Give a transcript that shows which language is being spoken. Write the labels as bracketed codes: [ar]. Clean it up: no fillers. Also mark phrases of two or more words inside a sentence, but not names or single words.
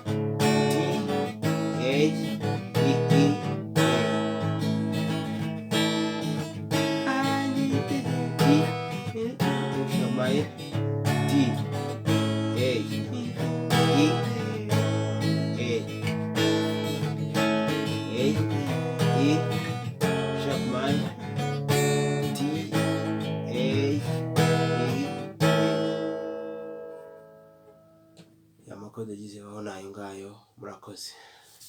[en] D H E minor, D H E sharp minor, D H [rn] amakode agize Baho nayo ngayo. Murakoze.